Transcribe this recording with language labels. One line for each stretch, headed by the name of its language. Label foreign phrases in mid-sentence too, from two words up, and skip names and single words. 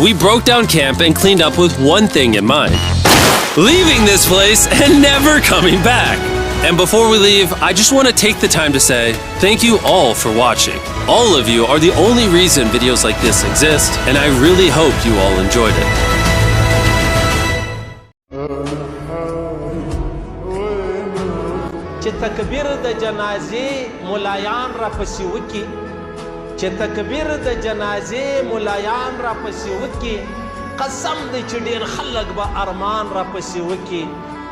English: we broke down camp and cleaned up with one thing in mind: leaving this place and never coming back. And before we leave, I just want to take the time to say thank you all for watching. All of you are the only reason videos like this exist, and I really hope you all enjoyed it.
Pashto: چې تکبیر د جنازې ملایان را پسې وکي چې تکبیر د جنازې ملایان را پسې وکي قسم دې چې ډېر خلک به ارمان را پسې وکي